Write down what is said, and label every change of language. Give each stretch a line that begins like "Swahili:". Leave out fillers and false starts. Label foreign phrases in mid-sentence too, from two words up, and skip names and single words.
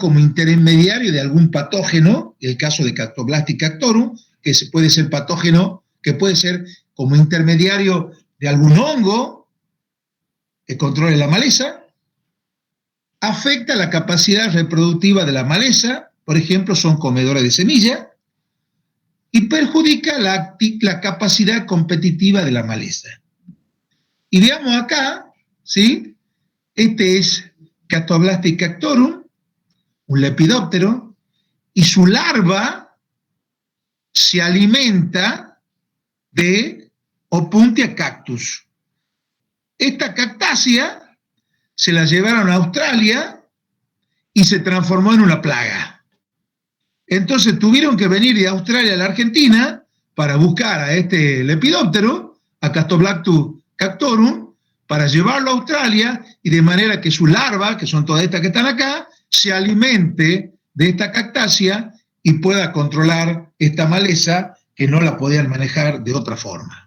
Spanish: como intermediario de algún patógeno, el caso de Cactoblastis cactorum, que puede ser patógeno, que puede ser como intermediario de algún hongo que controle la maleza, afecta la capacidad reproductiva de la maleza, por ejemplo, son comedores de semilla, y perjudica la capacidad competitiva de la maleza. Y veamos acá, ¿sí? Este es Cactoblastis cactorum, un lepidóptero, y su larva se alimenta de Opuntia cactus. Esta cactácea se la llevaron a Australia y se transformó en una plaga. Entonces tuvieron que venir de Australia a la Argentina para buscar a este lepidóptero, a Cactoblastis cactorum, para llevarlo a Australia y de manera que su larva, que son todas estas que están acá, se alimente de esta cactácea y pueda controlar esta maleza que no la podían manejar de otra forma.